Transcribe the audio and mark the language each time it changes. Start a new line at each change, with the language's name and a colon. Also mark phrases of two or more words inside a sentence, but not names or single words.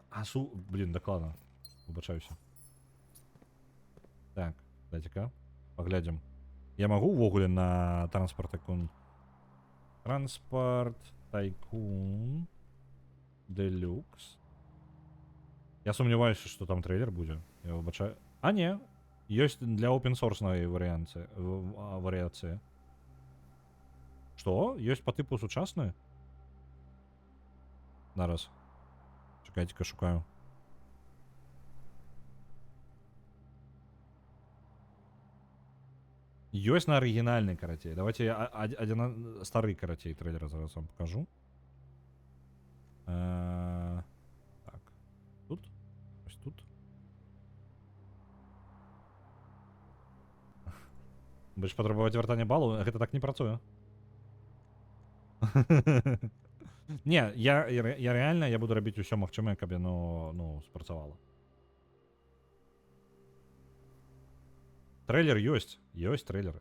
Belarusian: Блин, дакладна. Выбачаюся. Так, дайце-ка паглядзім. Я магу ўвогуле на транспорт тайкун. Транспорт тайкун Делюкс. Я сумняваюся, што там трейлер будзе. Я выбачаю. А не, ёсць для open-source варыяцыі. Што? Ёсць па тыпу сучасны? Зараз. Чакайце-ка, шукаю. Ёсць на арыгінальны, карацей. Давайте я адзін стары, карацей, трейлер зараз вам покажу. Так. Тут? Ось тут. Будзеш патрабаваць вяртання балу? Гэта так не працуе. Не, я реально, я буду рабіць усё магчымае, каб яно, ну, спрацавала. Трейлер ёсць. Ёсць трейлер.